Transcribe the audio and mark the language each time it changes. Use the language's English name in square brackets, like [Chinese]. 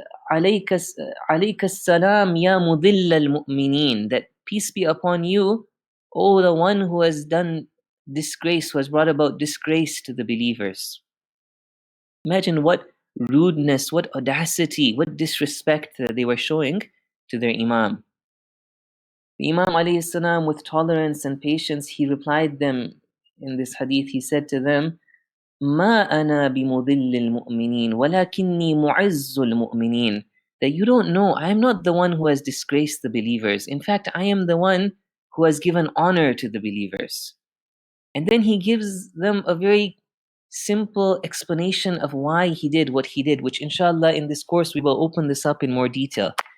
[Arabic] عليك عليك السلام يا مضل المؤمنين, [English] that peace be upon you, O the one who has done disgrace, who has brought about disgrace to the believers. Imagine what rudeness, what audacity, what disrespect they were showing to their Imam. The Imam alayhi salam, with tolerance and patience, he replied them in this hadith. He said to them, [Arabic] ما أنا بمضل المؤمنين ولكني معز المؤمنين. [English] That you don't know, I am not the one who has disgraced the believers. In fact, I am the one who has given honor to the believers. And then he gives them a very simple explanation of why he did what he did, which inshallah in this course we will open this up in more detail.